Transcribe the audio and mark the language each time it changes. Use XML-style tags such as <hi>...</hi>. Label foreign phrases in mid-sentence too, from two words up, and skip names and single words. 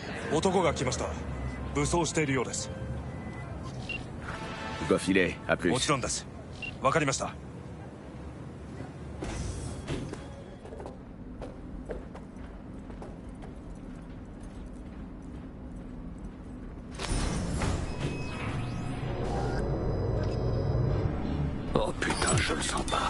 <ja>男が来ました。武装しているようです。</ja> <fr>Je dois filer, à plus.</fr> <ja>もちろんです。わかりました。</ja> <fr>Oh putain, je le sens pas.</fr>